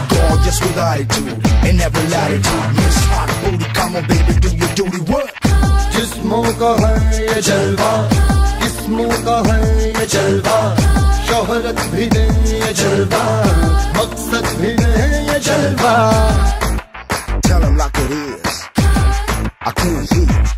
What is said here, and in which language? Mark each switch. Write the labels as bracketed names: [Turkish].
[English] Gorgeous with attitude in every latitude. Miss Hot Booty, come on, baby, do your duty work. [Hindi] जिस्मों का है ये जलवा, जिस्मों का है ये जलवा, शोहरत भी दे ये जलवा, मकसद भी दे ये जलवा. [English] Tell him like it is, I can't hear.